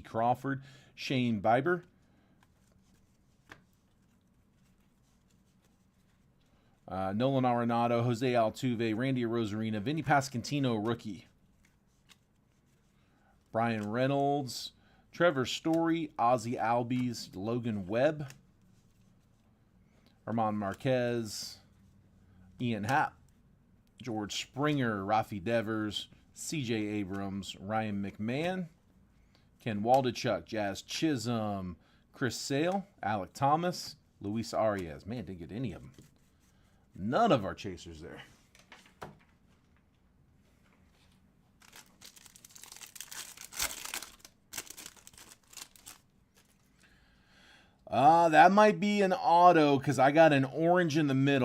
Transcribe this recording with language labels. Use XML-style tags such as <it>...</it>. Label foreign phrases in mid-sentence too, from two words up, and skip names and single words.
<en>Crawford, Shane Bieber, Nolan Arenado, Jose Altuve, Randy Arozarena, Vinny Pasquantino, rookie, Brian Reynolds, Trevor Story, Ozzie Albies, Logan Webb, Armand Marquez, Ian Happ, George Springer, Rafi Devers, C.J. Abrams, Ryan McMahon, Ken Waldichuk, Jazz Chisholm, Chris Sale, Alec Thomas, Luis Arias. Man, didn't get any of them. None of our chasers there. That might be an auto because I got an orange in the middle.</en>